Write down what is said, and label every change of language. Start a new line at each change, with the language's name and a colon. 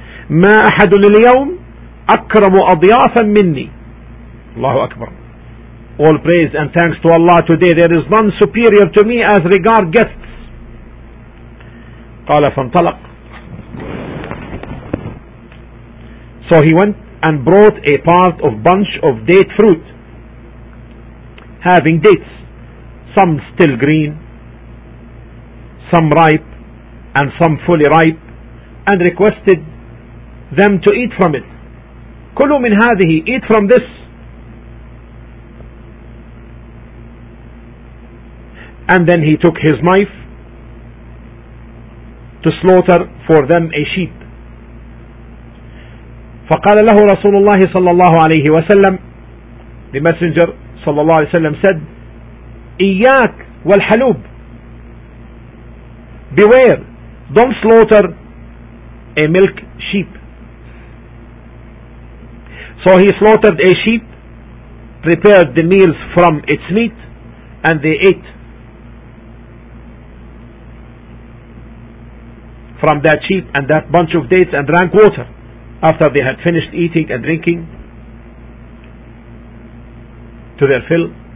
Arabic: ما أحد اليوم أكرم أضيافا مني. الله أكبر.
English: All praise and thanks to Allah, today there is none superior to me as regard guests.
Arabic: قال فانطلق.
English: So he went and brought a part of bunch of date fruit, having dates, some still green, some ripe, and some fully ripe, and requested them to eat from it.
Arabic: كلوا من هذه,
English: eat from this. And then he took his knife to slaughter for them a sheep.
Arabic: فقال له رسول الله صلى الله عليه وسلم,
English: the messenger
Arabic: صلى الله عليه وسلم said, إياك والحلوب,
English: beware, don't slaughter a milk sheep. So he slaughtered a sheep, prepared the meals from its meat, and they ate from that sheep and that bunch of dates and drank water after they had finished eating and drinking to their fill.